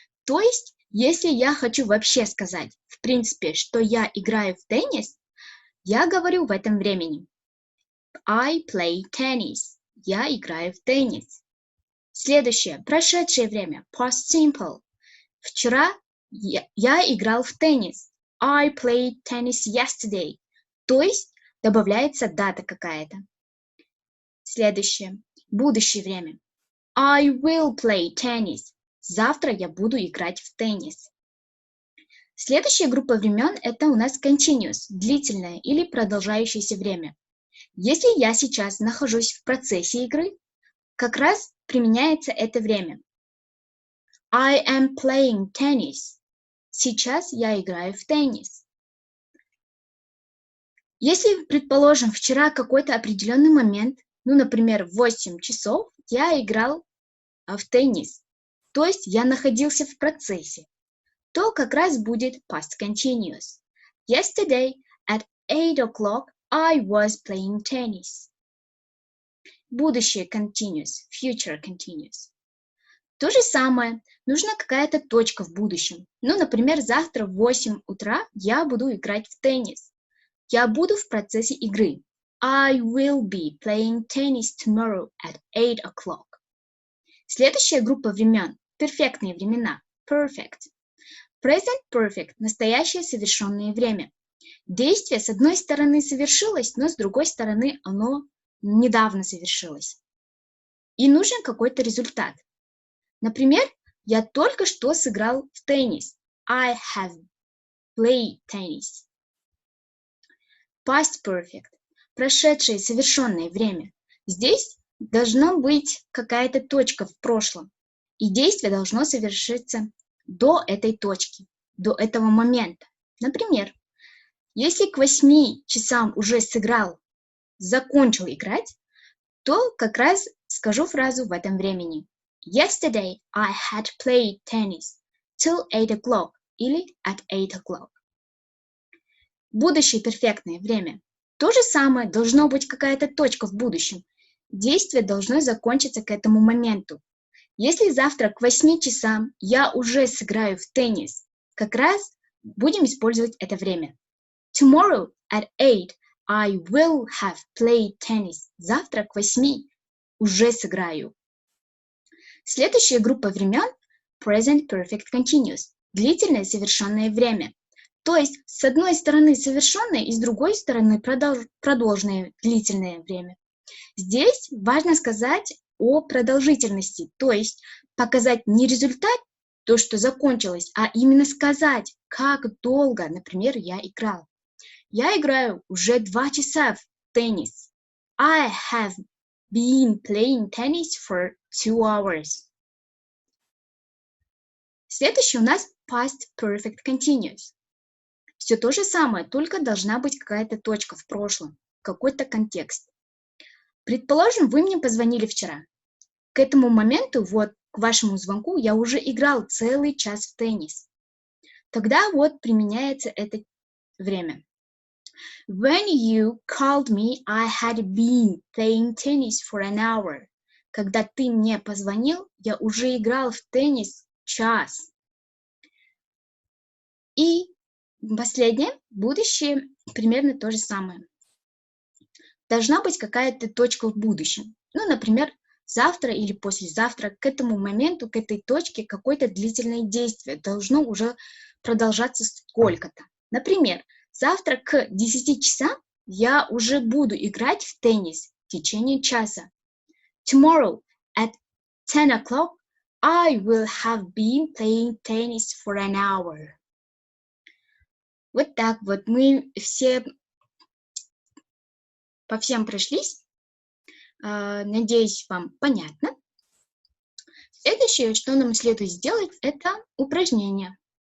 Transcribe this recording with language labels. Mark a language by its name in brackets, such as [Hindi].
[Russian] То есть, если я хочу вообще сказать, в принципе, что я играю в теннис, я говорю в этом времени. [English] I play tennis. [Russian] Я играю в теннис. Следующее, прошедшее время, past simple. Вчера я играл в теннис. [English] I played tennis yesterday. [Russian] То есть добавляется дата какая-то. Следующее, будущее время. [English] I will play tennis. [Russian] Завтра я буду играть в теннис. Следующая группа времен – это у нас continuous, длительное или продолжающееся время. Если я сейчас нахожусь в процессе игры, как раз применяется это время. [English] I am playing tennis. [Russian] Сейчас я играю в теннис. Если, предположим, вчера какой-то определенный момент, ну, например, в 8 часов, я играл в теннис, то есть я находился в процессе, то как раз будет past continuous. [English] Yesterday at 8 o'clock I was playing tennis. [Russian] Будущее continuous, future continuous. То же самое, нужна какая-то точка в будущем. Ну, например, завтра в 8 утра я буду играть в теннис. Я буду в процессе игры. [English] I will be playing tennis tomorrow at 8 o'clock. [Russian] Следующая группа времен – перфектные времена, perfect. Present perfect – настоящее совершенное время. Действие с одной стороны совершилось, но с другой стороны оно недавно совершилось. И нужен какой-то результат. Например, я только что сыграл в теннис. [English] I have played tennis. Past perfect. [Russian] Прошедшее совершенное время. Здесь должна быть какая-то точка в прошлом. И действие должно совершиться до этой точки, до этого момента. Например, если к 8 часам уже сыграл, закончил играть, то как раз скажу фразу в этом времени. [English] Yesterday I had played tennis till 8 o'clock [Russian] или [English] at 8 o'clock. [Russian] Будущее перфектное время. То же самое, должно быть какая-то точка в будущем. Действие должно закончиться к этому моменту. Если завтра к 8 часам я уже сыграю в теннис, как раз будем использовать это время. [English] Tomorrow at 8 I will have played tennis. [Russian] Завтра к 8 уже сыграю. Следующая группа времен – Present Perfect Continuous. Длительное совершенное время. То есть, с одной стороны совершенное и с другой стороны продолженное длительное время. Здесь важно сказать о продолжительности, то есть показать не результат, то, что закончилось, а именно сказать, как долго, например, я играл. Я играю уже 2 часа в теннис. [English] I have been playing tennis for 2 hours. [Russian] Следующий у нас Past Perfect Continuous. Все то же самое, только должна быть какая-то точка в прошлом, какой-то контекст. Предположим, вы мне позвонили вчера. К этому моменту, вот к вашему звонку, я уже играл целый час в теннис. Тогда вот применяется это время. [English] When you called me, I had been playing tennis for an hour. [Russian] Когда ты мне позвонил, я уже играл в теннис час. И последнее, будущее, примерно то же самое. Должна быть какая-то точка в будущем. Ну, например, завтра или послезавтра к этому моменту, к этой точке какое-то длительное действие должно уже продолжаться сколько-то. Например, завтра к 10 часам я уже буду играть в теннис в течение часа. [English] Tomorrow at 10 o'clock I will have been playing tennis for an hour. [Russian] Вот так вот мы все по всем прошлись. Надеюсь, вам понятно. Следующее, что нам следует сделать, это упражнение.